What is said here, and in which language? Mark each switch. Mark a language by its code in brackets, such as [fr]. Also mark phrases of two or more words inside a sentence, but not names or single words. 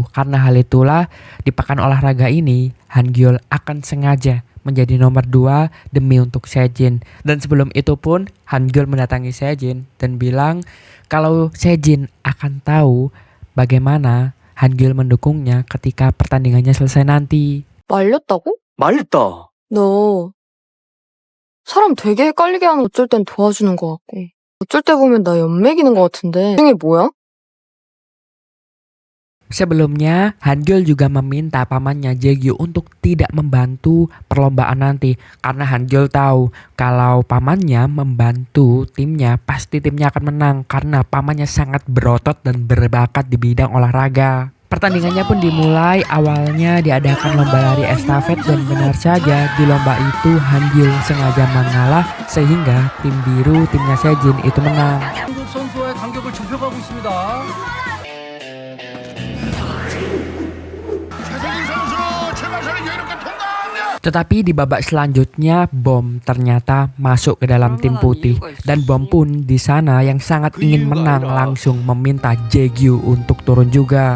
[id] Karena hal itulah di pekan olahraga ini Hangyul akan sengaja menjadi nomor 2 demi untuk Sejin. Dan sebelum itu pun Hangyul mendatangi Sejin dan bilang kalau Sejin akan tahu bagaimana Hangyul mendukungnya ketika pertandingannya selesai nanti. [ko] 말렸다고? 말렸다. 너 사람 되게 헷갈리게 하는 어쩔 땐 도와주는 것 같고 어쩔 때 보면 나 연맥이는 것 같은데 중에 뭐야? [id] Sebelumnya, Hangyul juga meminta pamannya Jaegyu untuk tidak membantu perlombaan nanti karena Hangyul tahu kalau pamannya membantu timnya pasti timnya akan menang karena pamannya sangat berotot dan berbakat di bidang olahraga. Pertandingannya pun dimulai. Awalnya diadakan lomba lari estafet dan benar saja di lomba itu Han-gyul sengaja mengalah sehingga tim biru, timnya Sejin itu menang. [ko] 선수와의 간격을 좁혀가고 있습니다. [id] Tetapi di babak selanjutnya Bom ternyata masuk ke dalam tim putih dan Bom pun di sana yang sangat ingin menang langsung meminta Jaegyu untuk turun juga.